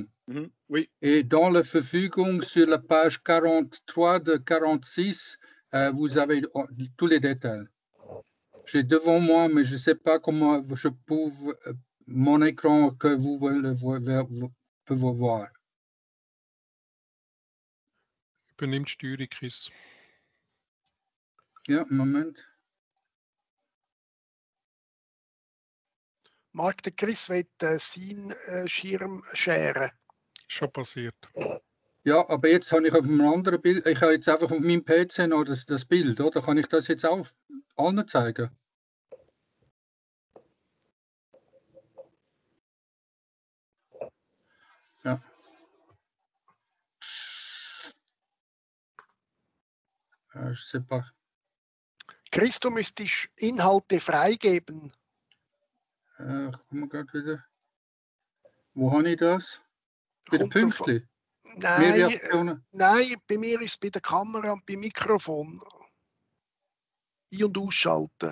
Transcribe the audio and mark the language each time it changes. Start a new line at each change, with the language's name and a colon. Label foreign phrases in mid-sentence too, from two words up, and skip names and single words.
French: Oui. Et dans la Verfügung, sur la page 43 de 46, vous avez tous les détails. J'ai devant moi, mais je ne sais pas comment je peux mon écran que vous pouvez voir.
German: Übernimmt Steuerung, Chris. Ja, Moment. Marc, der Chris will seinen Schirm scheren. Schon passiert. Ja, aber jetzt habe ich auf einem anderen Bild, ich habe jetzt einfach auf meinem PC noch das Bild, oder? Kann ich das jetzt auch allen zeigen? Ja.
French: Je sais pas.
German: Chris, du müsstest Inhalte freigeben. Komm mal gerade wieder. Wo habe ich das? Bei den Pünktchen? Nein, bei mir ist es bei der Kamera und beim Mikrofon. Ein- und ausschalten.